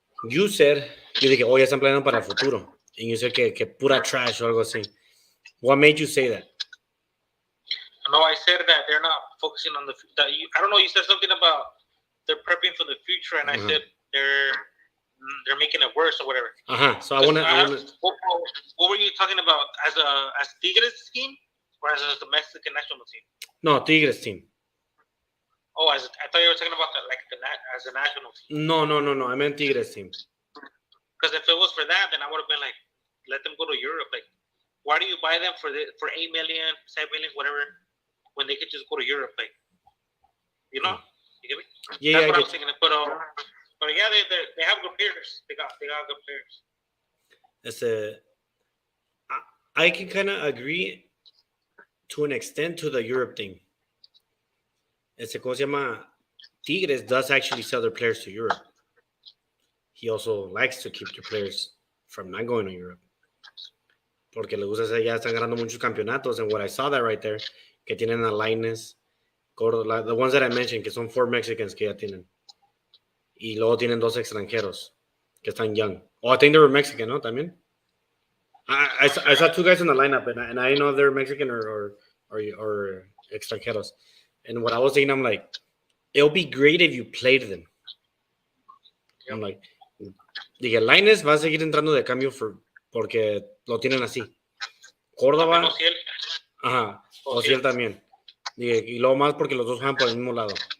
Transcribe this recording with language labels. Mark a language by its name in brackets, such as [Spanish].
[English] You said, [Spanish] yo dije, ya están planeando para el futuro. [English] And you said [Spanish] que pura trash o algo así. [English] What made you say that? No, I said that they're not focusing on I don't know, you said something about they're prepping for the future, and I said they're making it worse or whatever. So I want to. What were you talking about as Tigres team or as the Mexican national team? No, Tigres team. Oh, I thought you were talking about as a national team. No. I meant Tigres team. Because if it was for that, then I would have been like, let them go to Europe. Like, why do you buy them for 8 million, 7 million, whatever, when they could just go to Europe? Like, you know, you get me? Yeah, that's what I was thinking. But yeah, they have good players. They got good players. I can kind of agree to an extent to the Europe thing. [Spanish] ¿Cómo se llama? [English] Tigres does actually sell their players to Europe. He also likes to keep their players from not going to Europe. [Spanish] Porque le gusta ya están ganando muchos campeonatos. [English] And what I saw that right there, [Spanish] que tienen a Lainez, [English] the ones that I mentioned, [Spanish] que son 4 Mexicans que ya tienen. Y luego tienen 2 extranjeros que están young. [English] I think they were Mexican, [Spanish] ¿no? También. [English] I saw 2 guys in the lineup, and I didn't know if they're Mexican or extranjeros. And what I was thinking, I'm like, it'll be great if you played them. Yep. I'm like, [Spanish] dije, Lainez va a seguir entrando de cambio porque lo tienen así. Córdoba. Ociel también. Dije, y luego más porque los dos juegan por el mismo lado.